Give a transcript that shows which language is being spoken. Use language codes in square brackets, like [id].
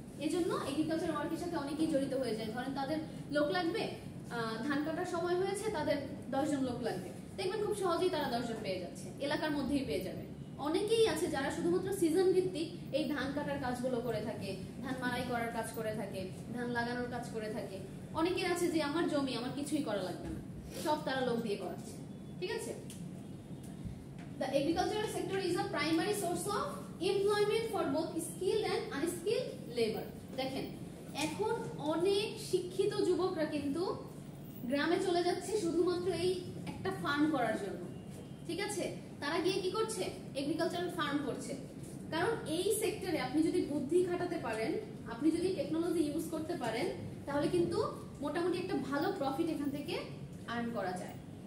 [bn] এজন্য এগ্রিকালচার ওয়ার্কের সাথে অনেকেই জড়িত হয়ে যায়। ধরেন তাদের লোক লাগবে, ধান কাটার সময় হয়েছে, তাদের 10 জন লোক লাগবে, দেখবেন খুব সহজেই তারা 10 জন পেয়ে যাচ্ছে, এলাকার মধ্যেই পেয়ে যাবে। অনেকেই আছে যারা শুধুমাত্র সিজন ভিত্তিক এই ধান কাটার কাজগুলো করে থাকে, ধান মাড়াই করার কাজ করে থাকে, ধান লাগানোর কাজ করে থাকে। অনেকের আছে যে আমার জমি, আমার কিছুই করা লাগবে না, সব তারা লোক দিয়ে করাচ্ছে। ঠিক আছে? [en] The agricultural sector is a primary source of employment for both skilled and unskilled labor. [bn] দেখেন এখন অনেক শিক্ষিত যুবকরা কিন্তু গ্রামে চলে যাচ্ছে শুধুমাত্র এই একটা ফার্ম করার জন্য। ঠিক আছে? তারা গিয়ে কি করছে? এগ্রিকালচারাল ফার্ম করছে। কারণ এই সেক্টরে আপনি যদি বুদ্ধি খাটাতে পারেন, আপনি যদি টেকনোলজি ইউজ করতে পারেন, তাহলে কিন্তু মোটামুটি একটা ভালো প্রফিট এখান থেকে আর্ন করা যায়।